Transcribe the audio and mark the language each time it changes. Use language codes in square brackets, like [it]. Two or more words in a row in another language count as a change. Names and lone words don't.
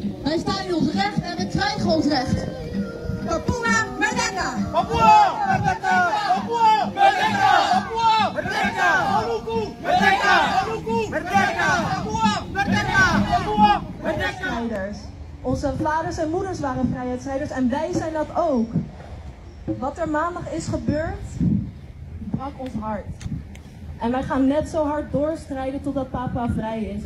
[nl] Wij staan in ons recht en we krijgen ons recht. [id] Papua Merdeka! Papua Merdeka! Papua Merdeka! Papua Merdeka! Maluku Merdeka! Maluku Merdeka! Papua Merdeka! Papua Merdeka! [nl] Onze vaders en moeders waren vrijheidsstrijders en wij zijn dat ook. Wat er maandag is gebeurd, brak ons hart. En wij gaan net zo hard doorstrijden totdat Papua vrij is.